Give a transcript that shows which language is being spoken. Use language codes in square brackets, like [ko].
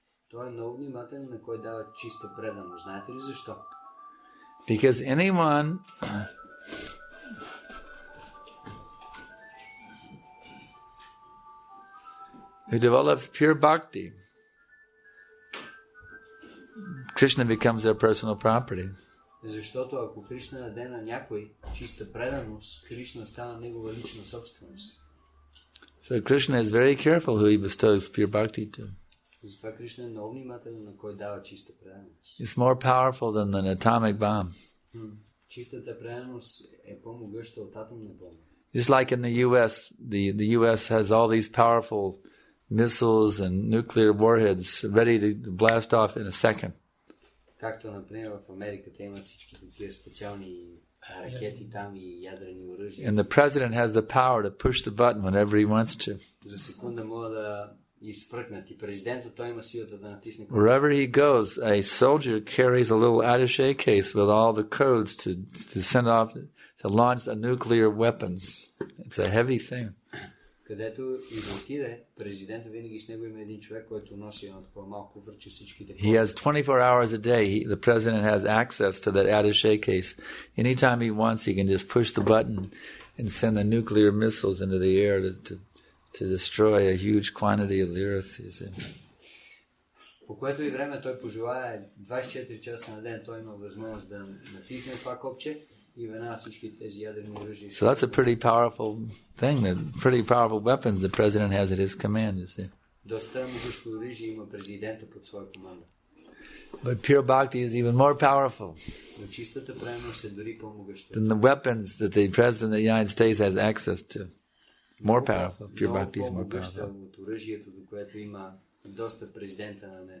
[bg] Той е много внимателен на кой дава чиста преданост. Знаете ли защо? [en] Because anyone who develops pure bhakti, Krishna becomes their personal property. [bg] Защото ако Кришна даде на някой чиста преданост, Кришна става негова лична собственост. [en] So Krishna is very careful who he bestows pure bhakti to. [bg] Затова Кришна е много внимателен на кой дава чиста преданост. [en] It's more powerful than an atomic bomb. [bg] Чистата преданост е по-могъща от атомна бомба. [en] Just like in the U.S., the U.S. has all these powerful missiles and nuclear warheads ready to blast off in a second. [bg] Както, например, в Америка те имат всичките тия специални ракети там и ядрени оръжия. [en] And the president has the power to push the button whenever he wants to. [bg] За секунда могат да изфръкнат и президентът той има силата да натисне. [en] Wherever he goes, a soldier carries a little attaché case with all the codes to send off, to launch a nuclear weapons. It's a heavy thing. [bg] където и да отиде, президента винаги с него има един човек, който носи едно такова малко куфърче всичките. [en] He has 24 hours a day. The president has access to that attaché case. Anytime he wants, he can just push the button and send the nuclear missiles into the air to destroy a huge quantity of the earth. You see. [bg] По което и време той пожелае 24 часа на ден, той има възможност да натисне това копче и веднага всички тези ядрени оръжия. [en] So that's a pretty powerful thing, pretty powerful weapons the president has at his command, you see. [bg] Доста могъщо оръжие има президента под своя команда. [en] But pure bhakti is even more powerful [bg] Но чистата преданост е дори по-могъща. [en] than the weapons that the president of the United States has access to. More powerful. Pure bhakti is more powerful. [bg] От оръжието, до което има доста президента на